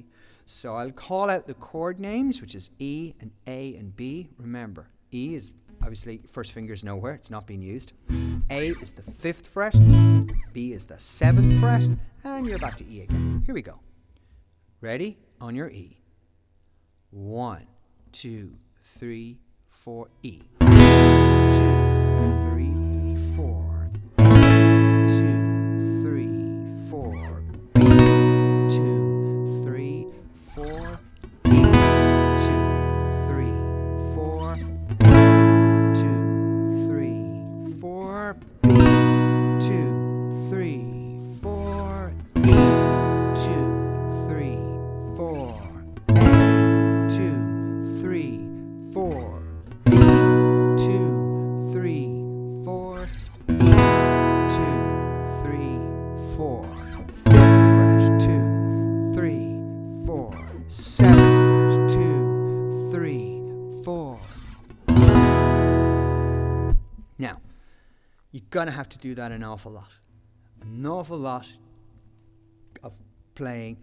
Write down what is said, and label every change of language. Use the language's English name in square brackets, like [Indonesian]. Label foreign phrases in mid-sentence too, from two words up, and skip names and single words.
[English] So I'll call out the chord names, which is E and A and B. Remember, E is obviously first finger's nowhere, it's not being used. A is the 5th fret, B is the 7th fret, and you're back to E again. Here we go. Ready? On your E. 1, 2, 3, 4, E. 2, 3, 4. 2, 3, 4. B. 2, 3, 4. E. 2, 3, 4. 2, 3, B, 2, 3, 4, E, 2, 3, 4, A, 2, 3, 4, B, 2, 3, 4, E, 2, 3, 4, 5th fret, 2, 3, 4, 7th fret, 2, 3, 4. Now, you're gonna have to do that an awful lot of playing.